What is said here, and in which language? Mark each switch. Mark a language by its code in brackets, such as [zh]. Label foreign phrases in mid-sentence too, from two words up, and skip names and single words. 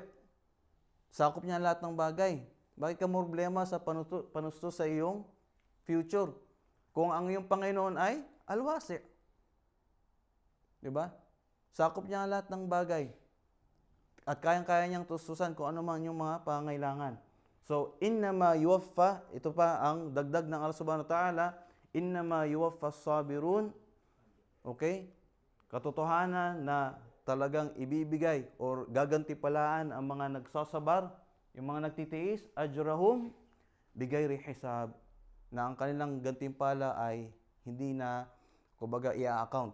[tl] Sakop niya lahat ng bagay. Bakit ka problema sa panusto sa iyong future? Kung ang iyong Panginoon ay al-wasi'. Diba? Sakop niya lahat ng bagay. At kayang-kaya niyang tustusan kung ano man yung mga pangailangan. So, [ar] إنما يوفى, [tl] ito pa ang dagdag ng Allah [ar] سبحانه وتعالى, إنما يوفى الصابرون, [tl] okay? Katotohanan na talagang ibibigay or gagantipalaan ang mga nagsasabar, yung mga nagtitiis, [ar] أجرهم بغير حساب, [tl] na ang kanilang gantimpala ay hindi na, i-account.